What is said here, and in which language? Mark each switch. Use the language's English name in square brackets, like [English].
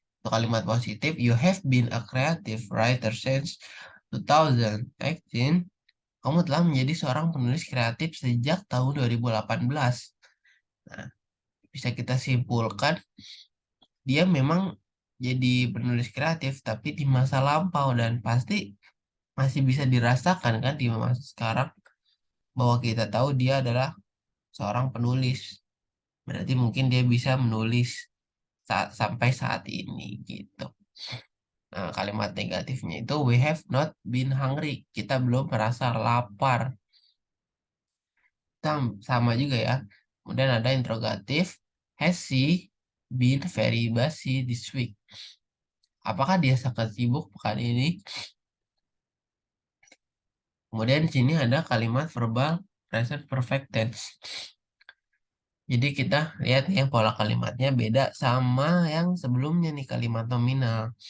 [Indonesian] Untuk kalimat positif, [English] you have been a creative writer since 2018. [Indonesian] Kamu telah menjadi seorang penulis kreatif sejak tahun 2018. Nah, bisa kita simpulkan dia memang jadi penulis kreatif tapi di masa lampau dan pasti masih bisa dirasakan kan di masa sekarang bahwa kita tahu dia adalah seorang penulis. Berarti mungkin dia bisa menulis sampai saat ini gitu. Nah, kalimat negatifnya itu [English] we have not been hungry. [Indonesian] Kita belum merasa lapar. Sama juga ya. Kemudian ada interrogatif. [English] Has she been very busy this week? [Indonesian] Apakah dia sangat sibuk pekan ini? Kemudian di sini ada kalimat verbal present perfect tense. Jadi kita lihat ya pola kalimatnya beda sama yang sebelumnya nih kalimat nominal.